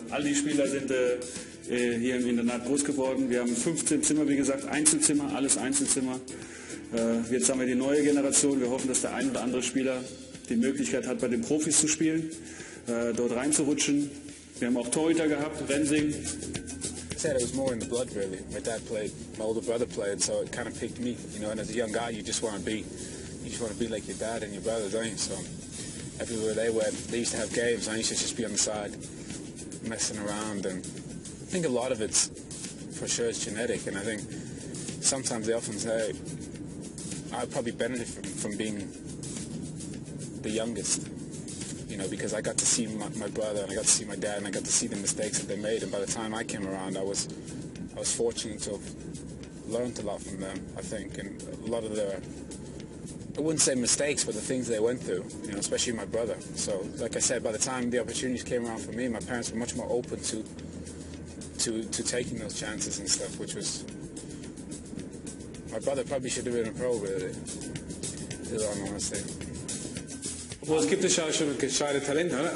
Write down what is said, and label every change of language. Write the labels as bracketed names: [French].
[German] All die Spieler sind hier im Internat groß geworden. Wir haben 15 Zimmer, wie gesagt, Einzelzimmer, alles Einzelzimmer. Jetzt haben wir die neue Generation. Wir hoffen, dass der ein oder andere Spieler die Möglichkeit hat, bei den Profis zu spielen, dort reinzurutschen. Wir haben auch Torhüter gehabt, Rensing. [English] I said it was more in the blood, really. My dad played, my older brother played, so it kind of picked me. You know, and as a young guy, you just want to be like your dad and your brother, don't you? So everywhere they went, they used to have games. I used to just be on the side, messing around, and I think a lot of it's for sure is genetic. And I think sometimes they often say I probably benefit from being the youngest, you know, because I got to see my brother and I got to see my dad and I got to see the mistakes that they made. And by the time I came around, I was fortunate to have learned a lot from them, I think, and a lot of their, I wouldn't say mistakes, but the things they went through, you know, especially my brother. So, like I said, by the time the opportunities came around for me, my parents were much more open to taking those chances and stuff, which was, my brother probably should have been a pro, really, is all I want to say. [German] Wo es gibt es ja schon gescheite Talente, oder?